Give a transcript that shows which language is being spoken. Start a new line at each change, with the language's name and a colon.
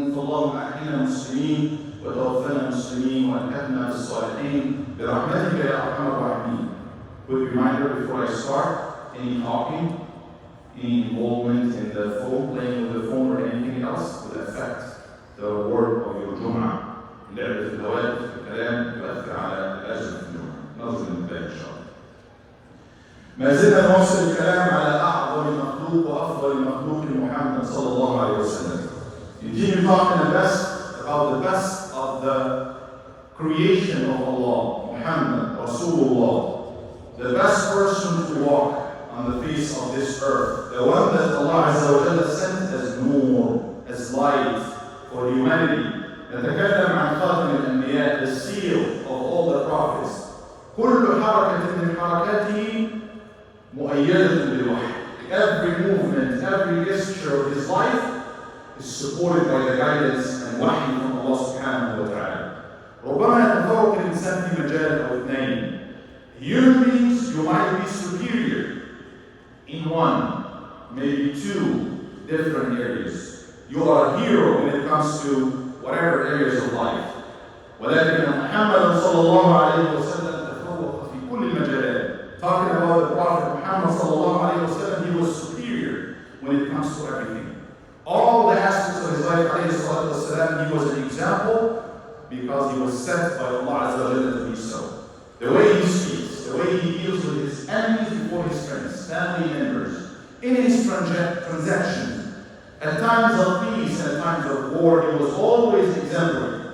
Arabic: فاللهم أحينا مسلمين وتوفنا مسلمين والحقنا بالصالحين برحمتك يا أرحم الراحمين.
English: Quick reminder before I start: any talking, any involvement in the phone, playing with the phone or anything else will affect the word of your Jum'ah.
Arabic: لعب في الهواتف في الكلام يؤثر على الأجر في الجمعة. نظر للباقي إن شاء الله. ما زلنا نواصل الكلام على أعظم مخلوق وأفضل مخلوق محمد صلى الله عليه وسلم.
English: Continue talking about the best of the creation of Allah, Muhammad, Rasulullah, the best person to walk on the face of this earth, the one that Allah Azza wa Jalla sent as nur, as light for humanity.
Arabic: نتكلم عن خاتم الأنبياء,
English: the seal of all the prophets.
Arabic: كل حركة من حركاته مؤيدة بالوحي.
English: Every movement, every gesture of his life is supported by the guidance and وحي from Allah سبحانه وتعالى.
Arabic: ربما يتفوق الإنسان في مجال أو اثنين.
English: Human beings, you might be superior in one, maybe two different areas. You are a hero when it comes to whatever areas of life.
Arabic: ولكن محمد صلى الله عليه وسلم تفوق في كل المجالات.
English: Talking about the Prophet Muhammad صلى الله عليه وسلم, he was superior when it comes to everything. All the aspects of his life, عليه الصلاة والسلام, he was an example because he was sent by Allah Azza wa Jalla to be so. The way he speaks, the way he deals with his enemies before his friends, family members, in his transactions, at times of peace and at times of war, he was always exemplary.